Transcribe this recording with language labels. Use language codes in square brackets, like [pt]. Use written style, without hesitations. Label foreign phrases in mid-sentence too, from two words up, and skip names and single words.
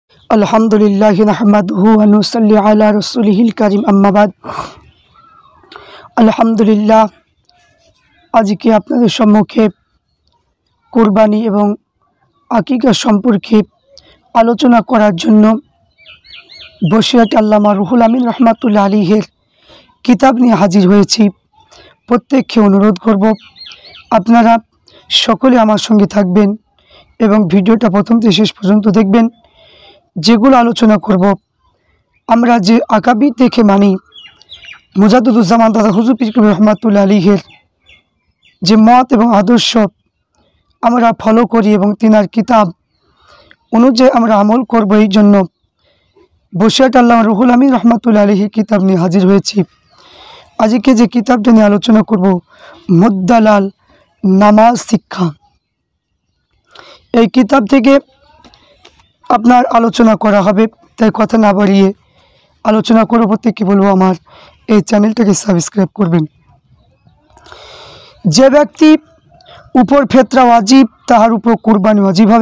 [ar] الحمد لله نحمده ونصلي على رسوله الكريم أما بعد. [bn] আলহামদুলিল্লাহ আজ কে আপনাদের সম্মুখে কুরবানী এবং আকিকা সম্পর্কে আলোচনা করার জন্য বসিরহাটী আল্লামা রুহুল আমীন [ar] رحمة الله عليه [bn] কিতাব নিয়ে হাজির হয়েছি। প্রত্যেককে অনুরোধ করব আপনারা সকলে আমার সঙ্গে থাকবেন এবং ভিডিওটা প্রথম থেকে শেষ পর্যন্ত দেখবেন। জেগুলো আলোচনা করব আমরা যে আকাবী দেখে মানি মুজাদ্দিদুজ্জামান দাদা হুজুর পীর কবীর [ar] رحمة الله عليه [bn] যে মত এবং আদর্শ আমরা ফলো করি এবং তিনার কিতাব অনুযায়ী আমরা আমল করব। এই জন্য বসিরহাটী আল্লামা রুহুল আমীন [ar] رحمة الله عليه [bn] কিতাব নিয়ে হাজির হয়েছি। আজকে যে কিতাবটা নিয়ে আলোচনা করব মুদ্দালাল নামাজ শিক্ষা। এই কিতাব থেকে আপনার আলোচনা করা হবে, তাই কথা না বাড়িয়ে আলোচনা করার প্রত্যেককে বলবো আমার এই চ্যানেলটাকে সাবস্ক্রাইব করবেন। যে ব্যক্তি উপর ফেতরা ওয়াজিব তাহার উপর কুরবানি ওয়াজিব হবে।